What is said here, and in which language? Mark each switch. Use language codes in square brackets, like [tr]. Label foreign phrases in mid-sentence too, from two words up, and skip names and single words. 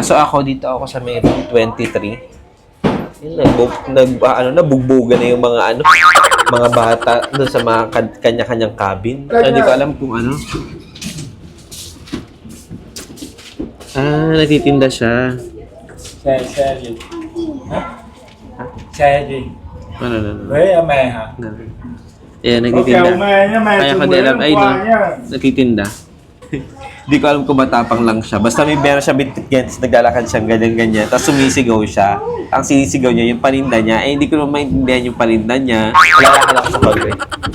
[tl] So ako, dito ako sa may room 23. Nabugbugan na yung mga mga bata doon sa mga kanya-kanyang cabin. Hindi ko alam kung ano. Nagtitinda siya. [vi] Xe gì? Hả? Xe gì? [tl] Ano. [vi] Với mè hả? [tl] Ayan, nagtitinda. Kaya ko din alam, ay no, nagtitinda. Hindi ko alam kung matapang lang siya. Basta may meron siya bitbit, naglalakad siyang ganyan-ganyan. Tapos sumisigaw siya. Ang sinisigaw niya, yung paninda niya. Hindi ko naman maintindihan yung paninda niya. Lalakad ako sa hallway.